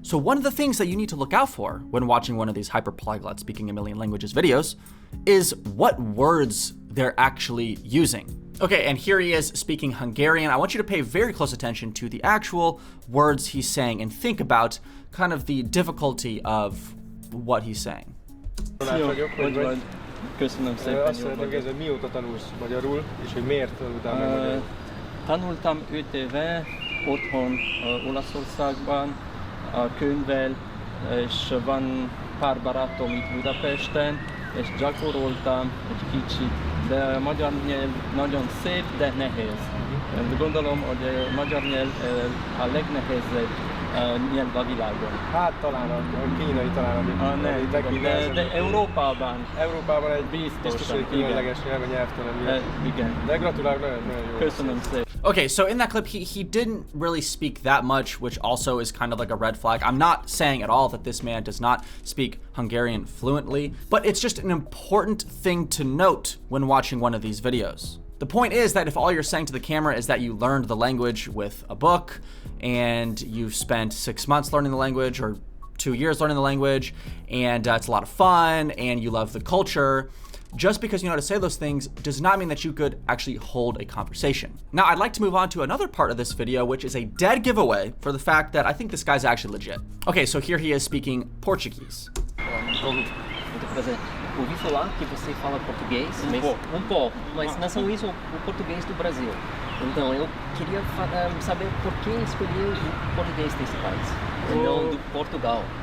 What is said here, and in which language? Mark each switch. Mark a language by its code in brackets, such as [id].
[en] So one of the things that you need to look out for when watching one of these hyper polyglot speaking a million languages videos is what words they're actually using. Okay, and here he is speaking Hungarian. I want you to pay very close attention to the actual words he's saying and think about kind of the difficulty of what he's saying. [hu] Köszönöm szépen. Azt szeretném kérdezni, mióta tanulsz magyarul, és hogy miért tanultál meg magyarul? Tanultam 5 éve otthon Olaszországban a könyvvel, és van pár barátom itt Budapesten, és gyakoroltam egy kicsit, de a magyar nyelv nagyon szép, de nehéz. Gondolom, hogy a magyar nyelv a legnehezebb nyelv a világon. Hát talán a kínai talán de Európában. Európában egy biztos, hogy különleges nyelv a nyelvtelen miatt. Igen. De gratulálok, nagyon jó. Köszönöm szépen. [en] Okay, so in that clip, he didn't really speak that much, which also is kind of like a red flag. I'm not saying at all that this man does not speak Hungarian fluently, but it's just an important thing to note when watching one of these videos. The point is that if all you're saying to the camera is that you learned the language with a book and you've spent 6 months learning the language or 2 years learning the language and it's a lot of fun and you love the culture, just because you know how to say those things does not mean that you could actually hold a conversation. Now, I'd like to move on to another part of this video, which is a dead giveaway for the fact that I think this guy's actually legit. Okay, so here he is speaking Portuguese. [pt] Ouvi falar que você fala português, um pouco, mas não são isso o português do Brasil. Então eu queria saber por que escolheu o português desse país, e não do Portugal.